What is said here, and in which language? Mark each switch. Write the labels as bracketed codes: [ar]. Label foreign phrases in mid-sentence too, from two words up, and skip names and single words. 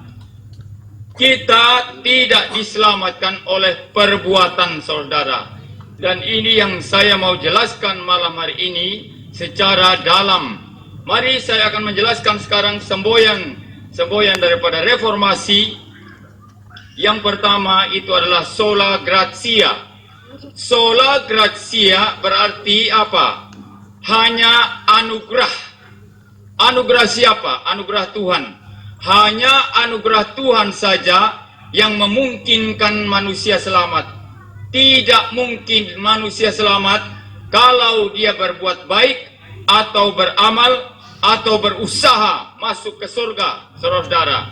[id] Kita tidak diselamatkan oleh perbuatan, saudara. Dan ini yang saya mau jelaskan malam hari ini secara dalam. Mari saya akan menjelaskan sekarang semboyan daripada reformasi. Yang pertama itu adalah [la] sola gratia. Sola gratia [id] berarti apa? Hanya anugerah. Anugerah siapa? Anugerah Tuhan. Hanya anugerah Tuhan saja yang memungkinkan manusia selamat. Tidak mungkin manusia selamat kalau dia berbuat baik atau beramal atau berusaha masuk ke surga, saudara.